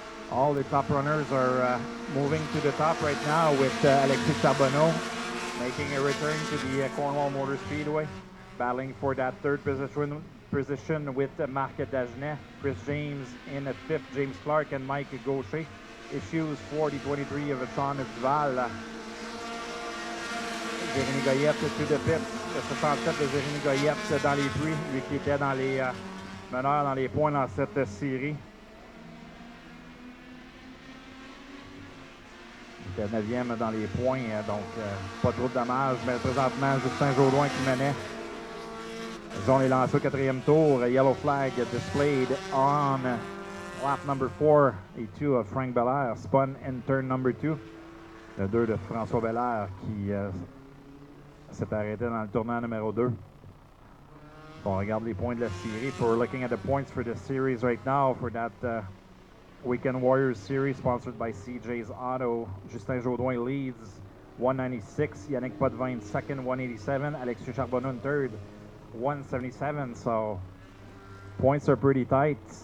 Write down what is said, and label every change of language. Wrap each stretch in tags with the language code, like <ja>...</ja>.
<en>All the top runners are moving to the top right now, with Alexis Charbonneau making a return to the Cornwall Motor Speedway, battling for that third position with Marc Dagenet, Chris James in at fifth, James Clark and Mike Gaucher. Issues for the 23 of Sean Duval.</en> <fr>Jérémy Goyette</fr> <en>to the pit,</en> <fr>le 67 de Jérémy Goyette dans les puits, lui qui était dans les meneurs dans les points dans cette série. Il était 9e dans les points, donc pas trop de dommages, mais présentement Justin Jaudoin qui menait. Ils ont les lancés au 4e tour.</fr> <en>Yellow flag displayed on lap number 4. Et 2 of Frank Belair spun in turn number 2.</en> <fr>Le 2 de François Belair qui s'est arrêté dans le tournant numéro 2. On regarde les points de la série.</fr> <en>We're looking at the points for the series right now for that Weekend Warriors series sponsored by CJ's Auto. Justin Jaudoin leads 196. Yannick Potvin second, 187. Alexis Charbonneau in third, 177. So points are pretty tight.</en>